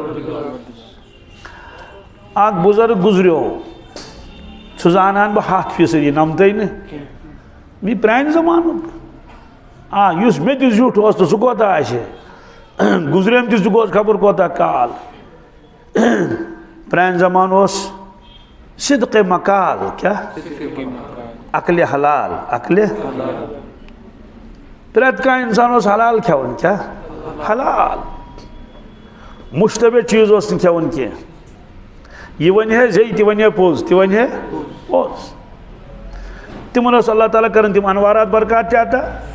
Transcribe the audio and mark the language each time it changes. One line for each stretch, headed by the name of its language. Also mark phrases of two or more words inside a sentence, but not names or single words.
Kashmiri: اکھ بُزرگ گُزریو سُہ زانان بہٕ 100% نمتٕے نہٕ یہِ پرانہِ زمانُک یُس مےٚ تہِ زیُٹھ اوس تہٕ سُہ کوتاہ آسہِ گُزریٚم تہِ سُہ گوٚژھ خبر کوتاہ کال پرانہِ زمانہٕ اوس صدقِ مقال کیا عقلِ حلال عقلِ پرٛٮ۪تھ کانٛہہ اِنسان اوس حلال کھٮ۪وان کیا حلال مشتبہ چیٖز اوس نہٕ کھٮ۪وان کینٛہہ یہِ وَنہِ ہے زے تہِ وَنہِ ہے پوٚز تہِ وَنہِ ہے پوٚز تِمن اوس اللہ تعالیٰ کران تِم انوارات برکات تہِ عطا